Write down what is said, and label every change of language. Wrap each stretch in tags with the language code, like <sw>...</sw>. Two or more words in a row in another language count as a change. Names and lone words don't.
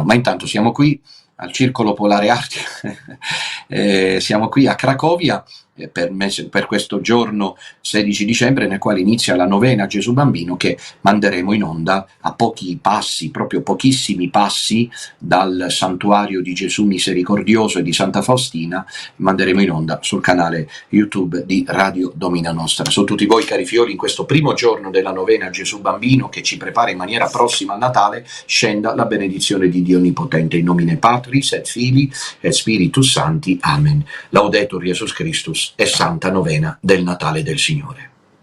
<it>Ma intanto siamo qui al Circolo Polare Artico, siamo qui a Cracovia per questo giorno 16 dicembre nel quale inizia la novena a Gesù Bambino, che manderemo in onda a pochi passi, proprio pochissimi passi dal santuario di Gesù Misericordioso e di Santa Faustina. Manderemo in onda sul canale YouTube di Radio Domina Nostra. Su tutti voi, cari figlioli, in questo primo giorno della novena a Gesù Bambino, che ci prepara in maniera prossima al Natale, scenda la benedizione di Dio Onnipotente,</it> <la>in nomine Patris et Filii et Spiritus Sancti. Amen. Laudetur Jesus Christus</la> <it>e santa novena del Natale del Signore.</it>